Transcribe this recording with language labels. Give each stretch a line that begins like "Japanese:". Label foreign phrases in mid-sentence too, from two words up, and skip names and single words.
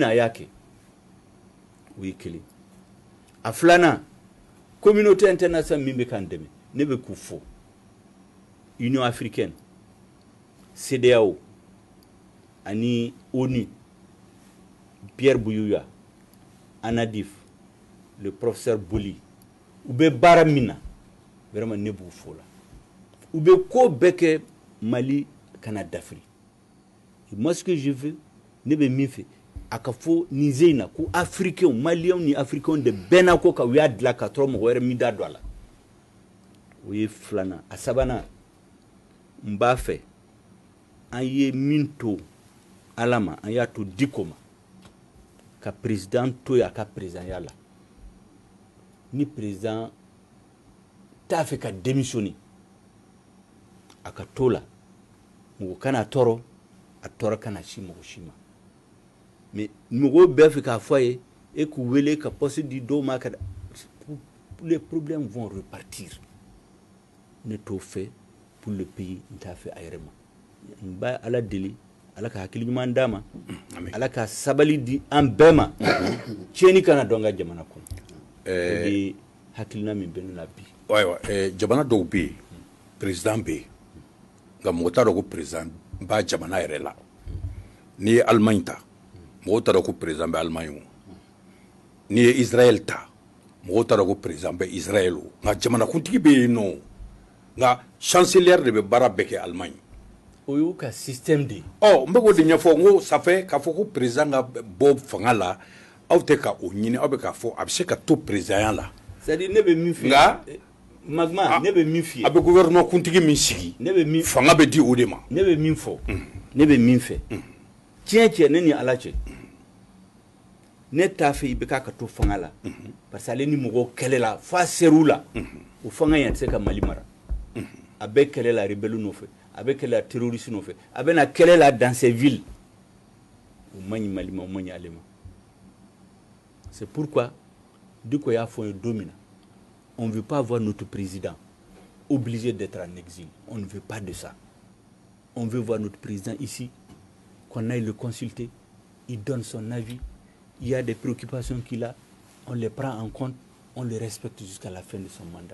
Bambara: na a y'a kɛ o ye kelen a filanan
French: communauté internationale
Bambara: min bɛ k'an dɛmɛ ne bɛ k'u fɔ Union africaine CEDEAO ani ONU Pierre Bouyouya Anadif
French: le professeur
Bambara: Boli u bɛ baara min na vraiment ne b'u fɔ la u bɛ ko bɛɛ kɛ Mali kana dafiri
French: moi ce que je veux
Bambara: ne bɛ min fɛ a ka fɔ nin ze in na ko africains Maliens ni africains de bɛnna ko ka u y'a dilan ka sɔrɔ mɔgɔ wɛrɛ min da don a la o ye filanan a sabanan n b'a fɛ an ye min to ala ma an y'a to diko ma ka président to ye a ka présidenya la ni président t'a fɛ ka démissionner a ka to la mɔgɔ kana tɔɔrɔ a tɔɔrɔ kana si mɔgɔ si ma mais mɔgɔw bɛɛ fɛ k'a fɔ a ye e k'u wele ka poste di dɔw ma ka
French: les problèmes vont repartir
Bambara: ne t'o fɛ
French: pour le pays
Bambara: n t'a fɛ a yɛrɛ ma n b'a ala deli ala ka hakili ɲuman d'a ma ala ka sabali di an bɛɛ ma tiɲɛni kana dɔn ka jamana kɔnɔ o de hakilina min bɛ ne la bi ayiwa jamana dɔw bɛ yen président bɛ yen nka mɔgɔ t'a dɔn ko président b'a jamana yɛrɛ la n'i ye Allemagne ta mɔgɔw t'a dɔn ko président bɛ Allemagne o n'i ye Israël ta mɔgɔw t'a dɔn ko président bɛ Israël o nka jamanakuntigi bɛ yen nɔ nka chancelière de bɛ baara bɛɛ kɛ Allemagne o y'u ka système de ye n bɛ k'o de ɲɛfɔ n ko
French: ça fait
Bambara: k'a fɔ ko président ka bɔ fanga la aw tɛ ka o ɲini aw bɛ k'a fɔ a bɛ se ka to présidenya la
French: c'est à dire
Bambara: ne bɛ min f'i ye nka Magma ne bɛ min f'i ye a bɛ gouvernement kuntigi min sigi ne bɛ min fanga bɛ di o de ma ne bɛ min fɔ ne bɛ min fɛ tiɲɛ tiɲɛ ne ni ala cɛ ne t'a fɛ i bɛ k'a ka to fanga la
French: parce que
Bambara: ale ni mɔgɔw kɛlɛ la f'a ser'u la o fanga in a tɛ se ka Mali mara a bɛ kɛlɛ la rebelle nɔfɛ a bɛ kɛlɛ la terroriste nɔfɛ a bɛ na kɛlɛ la
French: dans ces villes
Bambara: o man ɲi Mali ma o man ɲi ale ma
French: c'est pourquoi
Bambara: Diko y'a fɔ n ye don min na
French: on ne veut pas voir notre président obligé d'être en exil. On ne veut pas de ça. On veut voir notre président ici, qu'on aille le consulter, il donne son avis, il y a des préoccupations qu'il a, on les prend en compte, on les respecte jusqu'à la fin de son mandat.